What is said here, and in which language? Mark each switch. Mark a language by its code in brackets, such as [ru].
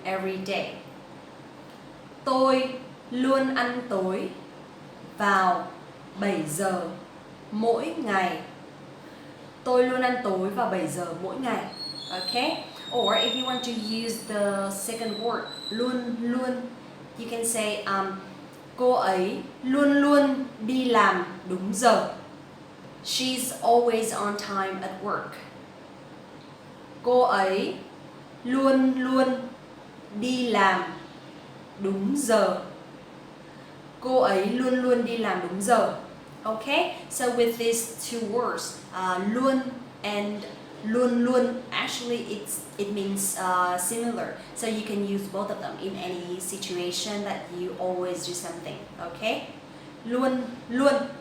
[en] every day. [vi] Tôi luôn ăn tối vào 7 giờ mỗi ngày. Tôi luôn ăn tối vào 7 giờ mỗi ngày. [en] Okay? Or if you want to use the second word, luôn luôn, you can say [vi] cô ấy luôn luôn đi làm đúng giờ. [en] She's always on time at work. [vi] Cô ấy luôn luôn đi làm đúng giờ. Cô ấy luôn luôn đi làm đúng giờ. [en] Okay, so with these two words, luôn and luôn luôn, actually it means similar. So you can use both of them in any situation that you always do something. Okay, luôn luôn.